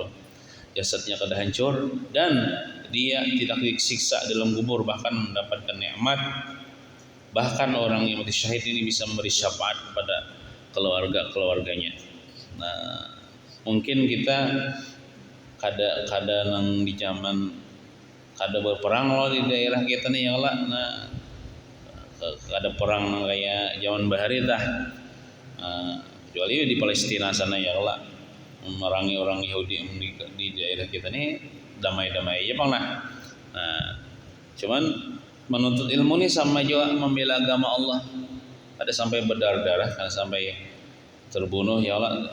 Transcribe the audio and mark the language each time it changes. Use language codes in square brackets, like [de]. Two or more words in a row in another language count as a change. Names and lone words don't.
[id] Jasadnya akan hancur dan dia tidak disiksa dalam kubur, bahkan mendapatkan nikmat. Bahkan orang yang mati syahid ini bisa memberi syafaat kepada keluarganya. [bjn] Nah, mungkin kita kada nang di zaman kada berperang loh di daerah kita nih ya lah. Nah, kada perang nang kayak zaman bahari dah. [id] Kecuali di Palestina sana ya lah, memerangi orang Yahudi di daerah kita nih damai-damai aja bang lah. Nah, cuman menuntut ilmu nih sama juga membela agama Allah. Ada sampai berdarah-darah, ada sampai terbunuh [ar] يا الله.